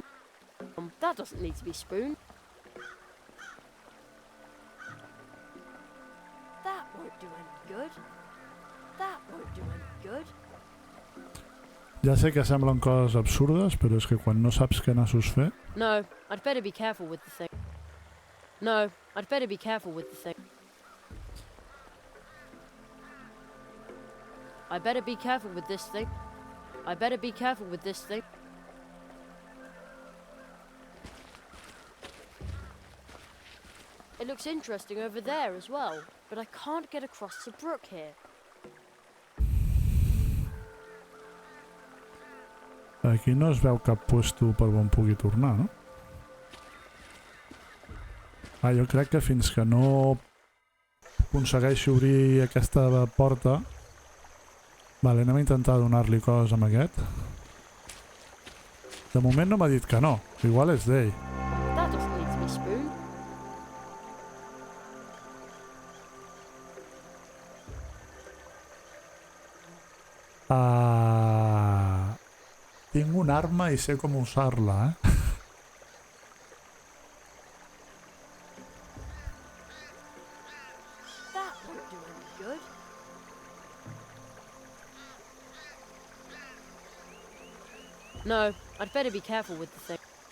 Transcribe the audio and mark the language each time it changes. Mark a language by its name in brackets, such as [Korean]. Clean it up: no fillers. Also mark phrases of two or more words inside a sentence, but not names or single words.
[English] That doesn't need to be spoon. That won't do any good. That won't do any good. [Catalan] Ja sé que semblen coses absurdes, però és que quan no saps què nassos fer... [English] No, I'd better be careful with the thing. No, I'd better be careful with the thing. I better be careful with this thing. I better be careful with this thing. It looks interesting over there as well, but I can't get across the brook here. [Catalan] Aquí no es veu cap puesto per on pugui tornar, no? Ah, jo crec que fins que no aconsegueixi obrir aquesta porta... Vale, anem a intentar donar-li coses amb aquest. De moment no m'ha dit que no, igual és d'ell. [English] That doesn't need to be spoon. [Catalan] Tinc una arma i sé com usar-la, eh? [English] That won't do any good. No, I'd better be careful with the thing.